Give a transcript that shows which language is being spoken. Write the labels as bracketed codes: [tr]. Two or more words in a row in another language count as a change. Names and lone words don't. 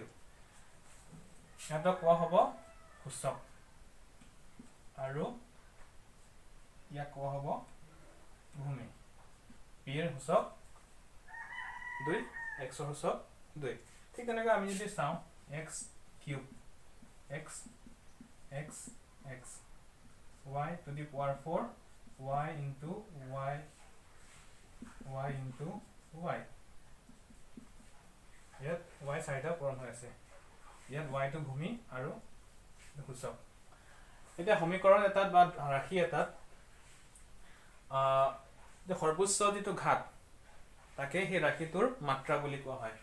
[as] সিহঁতক কোৱা হ'ব সূচক, আৰু ইয়াক কোৱা হ'ব ভূমি। p ৰ সূচক 2, x ৰ সূচক 2। ঠিক তেনেকৈ আমি যদি চাওঁ x³ x x x y [en] to the power 4 y into y y into y, [as] ইয়াত y 4টা পূৰণ হৈ আছে। ইয়াত y টো ভূমি আৰু সূচক। এতিয়া সমীকৰণ এটাত বা ৰাশি এটাত সৰ্বোচ্চ যিটো ঘাত তাকে সেই ৰাশিটোৰ মাত্ৰা বুলি কোৱা হয়।